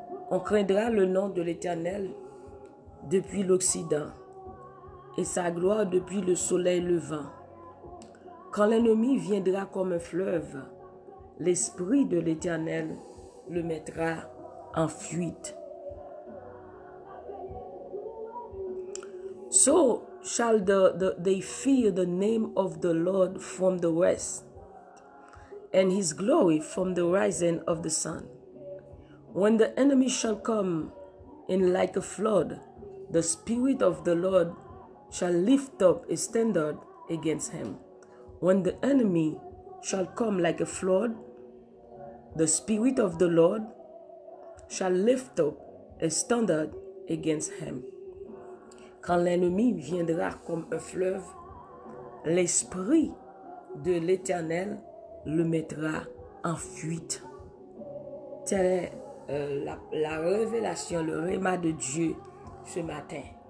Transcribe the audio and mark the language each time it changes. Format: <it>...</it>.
<fr>On craindra le nom de l'Éternel depuis l'Occident et sa gloire depuis le soleil levant. Quand l'ennemi viendra comme un fleuve, l'Esprit de l'Éternel le mettra en fuite.</fr> <en>So shall they fear the name of the Lord from the west, and his glory from the rising of the sun. When the enemy shall come in like a flood, the Spirit of the Lord shall lift up a standard against him. When the enemy shall come like a flood, the Spirit of the Lord shall lift up a standard against him.</en> <fr>Quand l'ennemi viendra comme un fleuve, l'Esprit de l'Éternel le mettra en fuite. Telle est la révélation, le réma de Dieu ce matin.</fr>